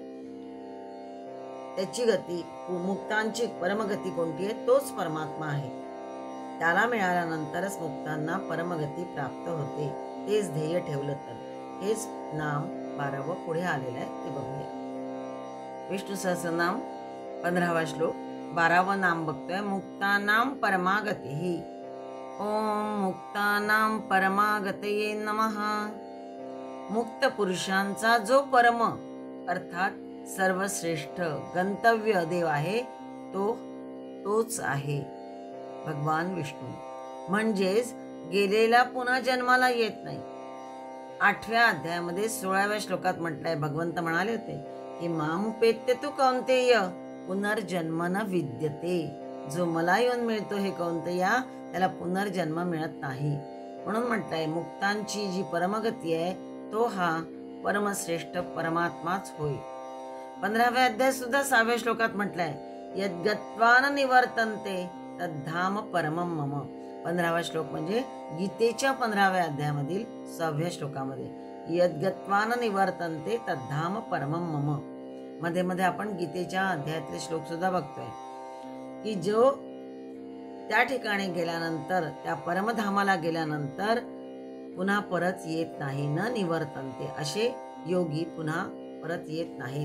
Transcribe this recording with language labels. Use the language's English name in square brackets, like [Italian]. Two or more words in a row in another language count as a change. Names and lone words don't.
[Marathi] त्याची गती, मुक्तांची परमगती कोणती आहे? तोच परमात्मा आहे. त्याला मिळाल्यानंतरच मुक्तांना परमगती प्राप्त होते. तेच ध्येय ठेवलं तर. हेच नाम 12वं पुढे आलेलं आहे, ते बघूया. विष्णू सहस्रनाम 15वा श्लोक. 12वं नाम बघतोय, [Sanskrit] मुक्तानां परमागतिः. ओम मुक्तानां परमागतये नमः. [Marathi] मुक्त पुरुषांचा जो परम अर्थात सर्वश्रेष्ठ गंतव्य देव आहे तोच आहे भगवान विष्णू. म्हणजेच गेलेला पुन्हा जन्माला येत नाही. 8व्या अध्यायामध्ये 16व्या श्लोकात म्हटलंय, भगवंत म्हणाले होते की [Sanskrit] मामुपेत्य तू कौंतेय पुनर्जन्म न विद्यते. [Marathi] जो मला येऊन मिळतो हे कौंतेया, त्याला पुनर्जन्म मिळत नाही. म्हणून म्हटलंय मुक्तांची जी परमगती आहे तो हा परमश्रेष्ठ परमात्माच होय. 15व्या अध्याय सुद्धा 6व्या श्लोकात म्हटलंय, [Sanskrit] यद्गत्वान निवर्तन्ते तद्धाम परमं मम. [Marathi] 15वा श्लोक म्हणजे गीतेच्या 15व्या अध्यायामधील 6व्या श्लोकामध्ये, [Sanskrit] यद्गत्वान निवर्तन्ते तद्धाम परमं मम. [Marathi] मध्ये मध्ये आपण गीतेच्या अध्यायातले श्लोक सुद्धा बघतोय की जो त्या ठिकाणी गेल्यानंतर, त्या परमधामाला गेल्यानंतर पुन्हा परत येत नाही. [Sanskrit] न निवर्तन्ते, [Marathi] असे योगी पुन्हा परत येत नाहीत.